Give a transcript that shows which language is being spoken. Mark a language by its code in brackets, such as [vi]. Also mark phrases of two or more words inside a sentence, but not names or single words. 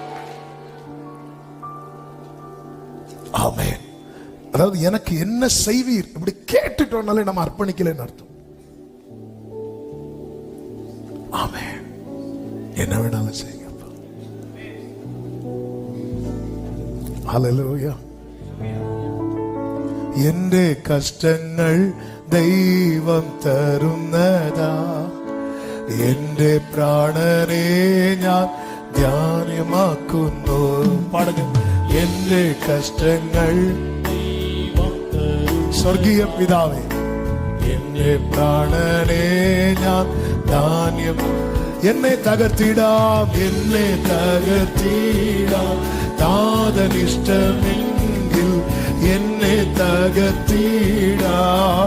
[ta] ஆமென். அதாவது எனக்கு என்ன செய்வீர் இப்படி கேட்டுட்டோம்னாலே நம்ம அர்ப்பணிக்கலன்னு அர்த்தம். ஆமென். என்ன வேணாலும் செய்யுங்க. ஹல்லேலூயா. [ml] എന്റെ കഷ്ടങ്ങൾ ദൈവം തരുന്നതാ, എന്റെ പ്രാണനെ ഞാൻ ധ്യാനമാക്കുന്നു. പാടുക. എന്റെ കഷ്ടങ്ങൾ സ്വർഗീയ പിതാവേ, എന്റെ പ്രാണനെ ഞാൻ ധാന്യം, എന്നെ തകർത്തിടാം, എന്നെ തകർത്തിടാം, താതനിഷ്ടമെങ്കിൽ എന്നെ തകർത്തിടാം.